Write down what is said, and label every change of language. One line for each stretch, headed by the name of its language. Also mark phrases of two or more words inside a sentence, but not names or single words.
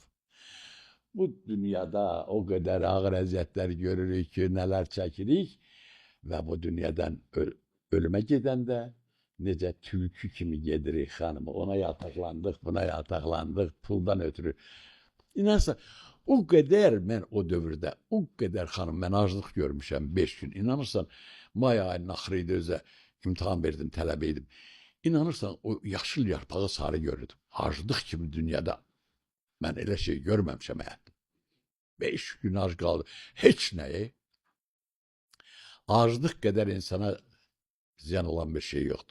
Azerbaijani: Bu dünyada o kadar ağır eziyetler görürük ki neler çekirik ve bu dünyadan ölüme giden de nece tülkü kimi gedirik hanımı. Ona yataklandık, buna yataklandık, puldan ötürü. İnansa o kadar ben o dövrde, o kadar hanım ben acılık görmüşəm 5 gün. İnanırsan may ayının axırıydı özə imtihan verdim, tələbeydim. İnanırsan o yaşıl yarpağı sarı görürdüm. Acılıq kimi dünyada ben elə şey görməmişəm həyatım. 5 gün ac qaldı. Heç nəyi. Acılıq qədər insana ziyan olan bir şey yoktur.